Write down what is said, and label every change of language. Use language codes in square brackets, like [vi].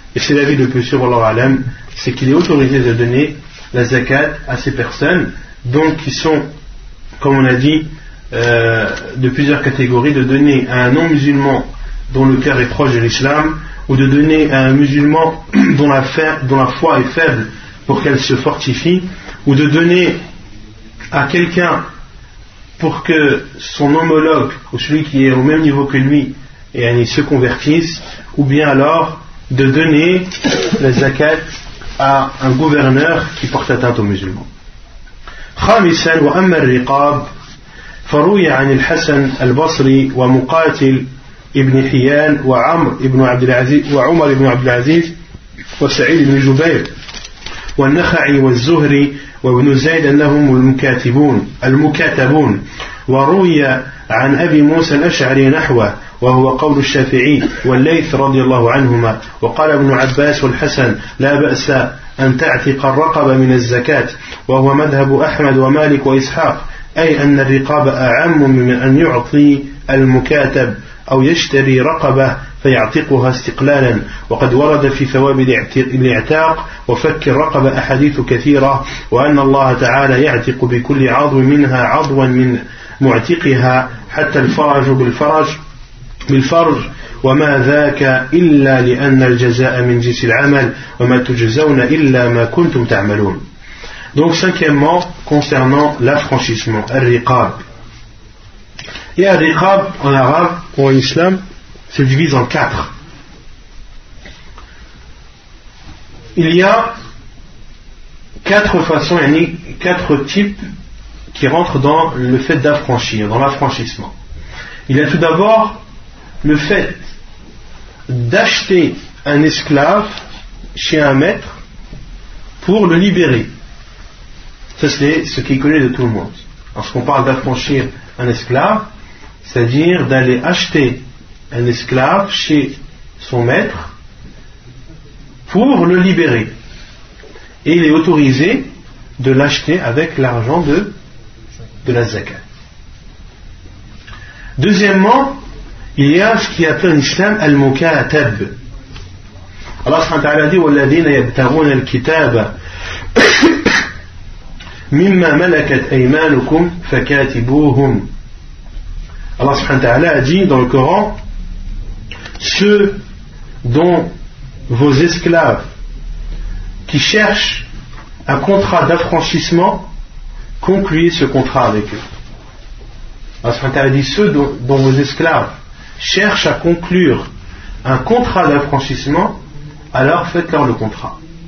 [fr] Et c'est l'avis de plus sur Allah Alam, c'est qu'il est autorisé de donner la zakat à ces personnes, donc qui sont, comme on a dit, de plusieurs catégories, de donner à un non-musulman dont le cœur est proche de l'islam, ou de donner à un musulman dont la foi est faible pour qu'elle se fortifie, ou de donner à quelqu'un pour que son homologue ou celui qui est au même niveau que lui et yani, se convertisse, ou bien alors de donner la zakat à un gouverneur qui porte atteinte aux musulmans. [ar] خامسا وأما الرقاب فروي عن الحسن البصري ومقاتل ابن حيان وعمر ابن عبد العزيز وعمر ابن عبد العزيز وسعيد بن جبير والنخعي والزهري وابن زيد أنهم المكاتبون وروي عن أبي موسى الأشعري نحوه وهو قول الشافعي والليث رضي الله عنهما وقال ابن عباس والحسن لا بأس أن تعتق الرقبة من الزكاة وهو مذهب أحمد ومالك وإسحاق أي أن الرقاب أعم من أن يعطي المكاتب أو يشتري رقبة فيعتقها استقلالا وقد ورد في ثواب الاعتاق وفك الرقبة أحاديث كثيرة وأن الله تعالى يعتق بكل عضو منها عضوا من معتقها حتى الفرج بالفرج وما ذاك إلا لأن الجزاء من جنس العمل وما تجزون إلا ما كنتم تعملون. [fr] Donc cinquièmement concernant l'affranchissement, al-riqab. Et al-riqab en arabe ou en islam se divise en quatre. Il y a quatre façons, yani quatre types qui rentrent dans le fait d'affranchir, dans l'affranchissement. Il y a tout d'abord le fait d'acheter un esclave chez un maître pour le libérer. Ça, c'est ce qui est connu de tout le monde. Lorsqu'on parle d'affranchir un esclave, c'est-à-dire d'aller acheter un esclave chez son maître pour le libérer. Et il est autorisé de l'acheter avec l'argent de la zakat. Deuxièmement, il y a ce qu'il appelle en islam al-mukatab. Allah subhanahu wa ta'ala dit [ar] وَالَّذِينَ يَبْتَغُونَ الْكِتَابَ مِمَّا مَلَكَتْ أَيْمَانُكُمْ فَكَاتِبُوهُمْ. [fr] Allah subhanahu wa ta'ala a dit dans le Coran, ceux dont vos esclaves qui cherchent un contrat d'affranchissement, concluez ce contrat avec eux. Allah subhanahu wa ta'ala dit ceux dont vos esclaves cherchent à conclure un contrat d'affranchissement, alors faites-leur le contrat.